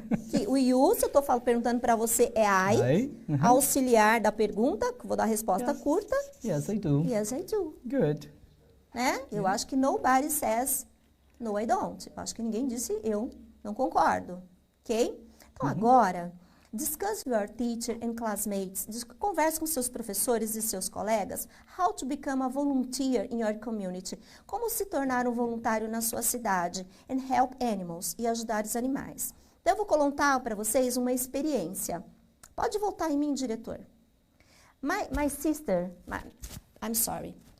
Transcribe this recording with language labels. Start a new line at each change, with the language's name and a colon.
Portuguese: Que o you, se eu estou perguntando para você, é I. Auxiliar da pergunta, que vou dar a resposta curta.
English: Yes, I do. Yes, I do. Good.
Portuguese: Né? Eu acho que
English: nobody says no, I don't.
Portuguese: Eu acho que ninguém disse eu não concordo.
English: Ok?
Portuguese: Então, agora,
English: discuss with your teacher and classmates.
Portuguese: Converse com seus professores e seus colegas.
English: How to become a volunteer in your community.
Portuguese: Como se tornar um voluntário na sua cidade.
English: And help animals.
Portuguese: E ajudar os animais. Então, eu vou contar para vocês uma experiência. Pode voltar em mim, diretor.
English: My sister, I'm sorry.